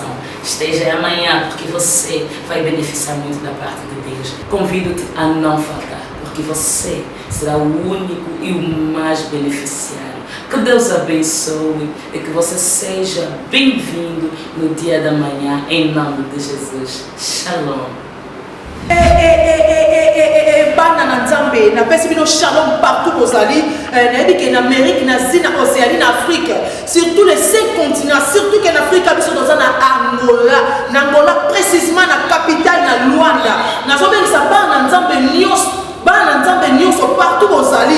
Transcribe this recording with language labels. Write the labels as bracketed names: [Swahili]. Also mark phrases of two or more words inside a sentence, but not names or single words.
[Portuguese] Esteja aí amanhã, porque você vai beneficiar muito da parte de Deus. Convido-te a não faltar, porque você será o único e o mais beneficiário. Que Deus abençoe e que você seja bem-vindo no dia da manhã, em nome de Jesus. Shalom. [Lingala] Bana na Nzambe na pesi bino shalom partout bozali na yebiki na Amérique na Asie na Océanie na Afrique [French] surtout les 5 continents surtout que [Lingala] na Afrique biso toza na Angola précisément na capitale na Luanda nazobengisa bana na Nzambe nyonso partout bozali